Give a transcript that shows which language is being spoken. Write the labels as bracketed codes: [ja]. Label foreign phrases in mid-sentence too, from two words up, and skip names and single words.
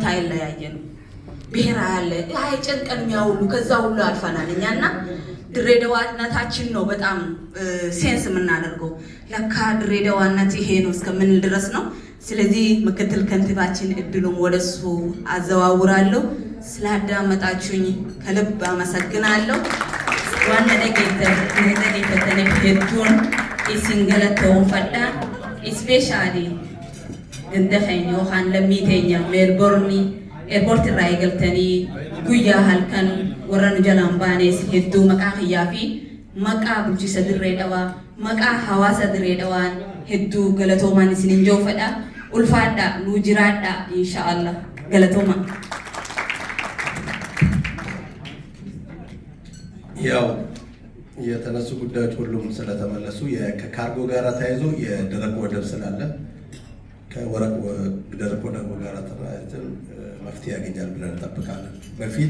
[am] አይለያየን ብሔር አለ አይጨንቀን የሚያውሉ ከዛ ሁሉ አልፈናል እኛና ድሬዳዋነታችን ነው በጣም ሴንስ የምናደርገው ለካ ድሬዳዋነት ይሄ ነው እስከምንል ድረስ ነው። ስለዚህ ምክትል ከንቲባችን እድሉን ወደሱ አዘዋውራለሁ። ስላዳመጣችሁኝ ከልብ አመሰግናለሁ። [om] waan na dhaggeeffataniif hedduun isin galatoomfadha. Ispeeshaalii ganda keenya yookaan lammii teenya meelborni eerpoortii irraa eegaltanii guyyaa halkan warra nu jalaan baanes hedduu maqaa kiyyaa fi maqaa bulchiisa Dirree Dhawaa maqaa hawaasa Dirree Dhawaan hedduu galatoomaan isinin joofadha. Ulfaadhaa nu jiraadhaa inshaallah galatoomaa. [am] ያው የተነሱ ጉዳዮች ሁሉም ስለተመለሱ ከካርጎ ጋር ተያይዞ የደረቅ ወደብ ስላለ ከደረቅ ወደብ ጋር ተያይዘን መፍትሄ ያገኛል ብለን እንጠብቃለን። በፊት